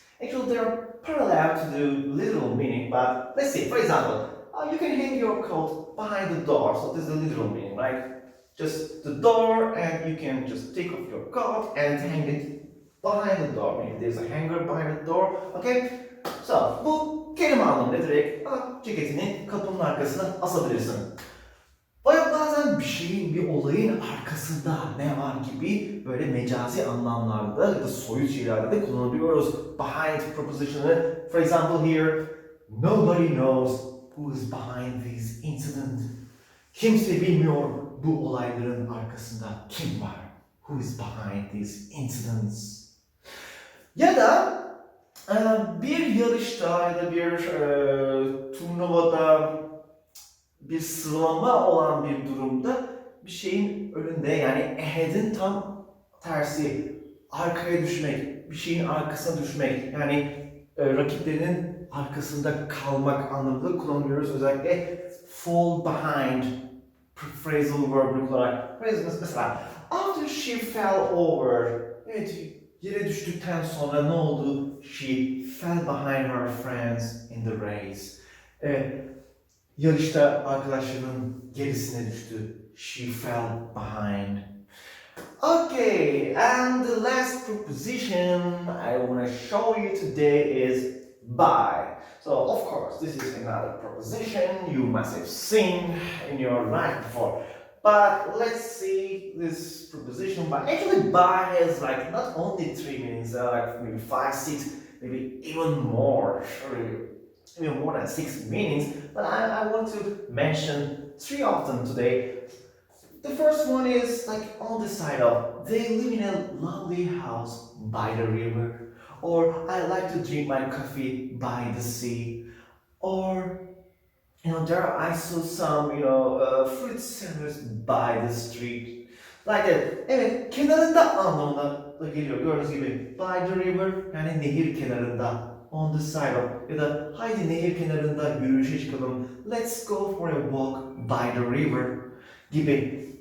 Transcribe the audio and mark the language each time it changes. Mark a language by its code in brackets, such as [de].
[en] Actually, they are parallel to the literal meaning, but let's see. For example, you can hang your coat behind the door, so this is the literal meaning, right? Just the door, and you can just take off your coat and hang it behind the door. Maybe there's a hanger behind the door, okay? [tr] So, bu kelime anlamında direkt ceketini kapının arkasına asabilirsin. Bazen bir şeyin, bir olayın arkasında ne var gibi böyle mecazi anlamlarda ya da soyut şeylerde de kullanabiliyoruz. [en] Behind preposition'ı, for example here, nobody knows who is behind this incident. [tr] Kimse bilmiyor bu olayların arkasında kim var. [en] Who is behind these incidents? [tr] Ya da bir yarışta ya da bir turnuvada bir sıralama olan bir durumda bir şeyin önünde yani ahead'in tam tersi arkaya düşmek, bir şeyin arkasına düşmek yani rakiplerinin arkasında kalmak anlamında kullanıyoruz. Özellikle [en] fall behind phrasal verb [tr] olarak. Mesela [en] after she fell over, [tr] evet, yere düştükten sonra ne oldu? [en] She fell behind her friends in the race. [tr] Yarışta arkadaşlarının gerisine düştü. [en] She fell behind. Okay, and the last preposition I want to show you today is by. So, of course, this is another preposition you must have seen in your life before. But let's see this preposition by. Actually, by has like not only 3 meanings, like maybe 5, 6, maybe even more. Even more than 6 meanings, but I want to mention 3 of them today. The first one is like on the side of, they live in a lovely house by the river, or I like to drink my coffee by the sea, or there I saw some fruit sellers by the street. Like that. [tr] Evet, kenarında anlamına da geliyor. Gördüğünüz gibi [en] by the river [tr] yani nehir kenarında. [en] On the side of [tr] ya da haydi nehir kenarında yürüyüşe çıkalım. [en] Let's go for a walk by the river [tr] gibi.